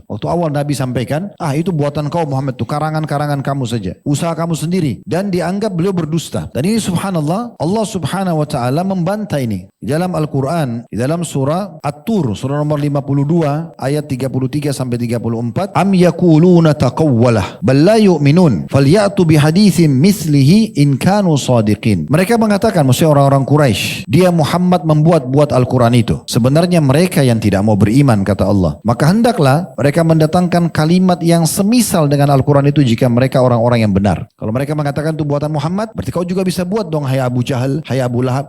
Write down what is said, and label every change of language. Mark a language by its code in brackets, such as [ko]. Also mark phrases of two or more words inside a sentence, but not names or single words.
[id] Waktu awal Nabi sampaikan, itu buatan kau Muhammad, itu karangan-karangan kamu saja. Usaha kamu sendiri. Dan dianggap beliau berdusta. Dan ini subhanallah, [ar] الله سبحانه وتعالى [id] membantah ini. Di dalam Al-Quran, di dalam surah At-Tur, surah nomor 52, ayat 33 sampai 34. [ar] أم يقولون تقوله بل لا يؤمنون فليأتوا بحديث مثله إن كانوا صادقين. [id] Mereka mengatakan, maksudnya orang-orang Quraisy, dia Muhammad membuat Al-Quran itu. Sebenarnya mereka yang tidak mau beriman, kata Allah. Maka hendaklah mereka mendatangkan kalimat yang semisal dengan Al-Quran itu jika mereka orang-orang yang benar. Kalau mereka mengatakan itu buatan Muhammad, berarti kau juga bisa buat dong, hai Abu Jahal, hai Abu Lahab.